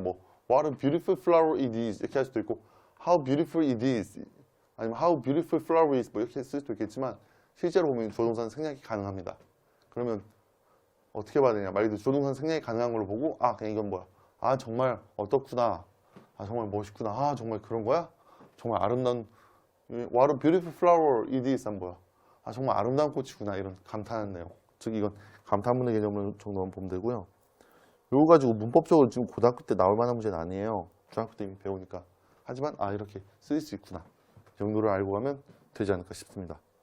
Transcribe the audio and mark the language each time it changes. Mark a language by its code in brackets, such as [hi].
[ko] 뭐 [en] what a beautiful flower it is [ko] 이렇게 할 수도 있고 [en] how beautiful it is [ko] 아니면 [en] how beautiful flower is [ko] 뭐 이렇게 쓸 수도 있겠지만, 실제로 보면 주어 동사는 생략이 가능합니다. 그러면 어떻게 봐야 되냐? 말 그대로 조동사는 생략이 가능한 걸로 보고, 아 그냥 이건 뭐야? 아 정말 어떻구나. 아 정말 멋있구나. 아 정말 그런 거야? 정말 아름다운 [en] What a beautiful flower it is [ko] 한 뭐야? 아 정말 아름다운 꽃이구나. 이런 감탄하는 내용. 즉 이건 감탄문의 개념을 정도만 보면 되고요. 이거 가지고 문법적으로 지금 고등학교 때 나올 만한 문제는 아니에요. 중학교 때 이미 배우니까. 하지만 아 이렇게 쓰일 수 있구나. 이 정도를 알고 가면 되지 않을까 싶습니다.